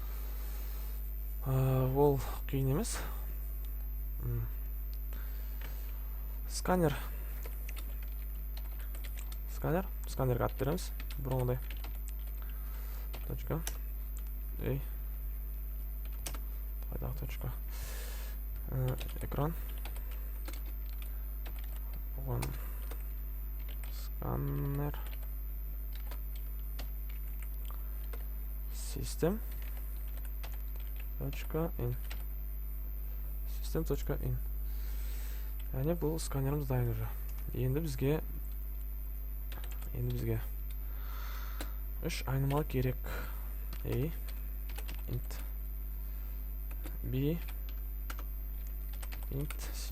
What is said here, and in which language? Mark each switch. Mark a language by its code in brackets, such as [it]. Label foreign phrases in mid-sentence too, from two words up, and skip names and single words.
[kk] Ол қиын емес. Сканерге ат береміз. Бұрынғыдай. Точка. Қайдағы точка. Экран. Оған сканер. [en] System.in. System.in. [kk] Яғни бұл сканеріміз дайын уже. Енді бізге үш айнымалы керек. A, int, B, int, C.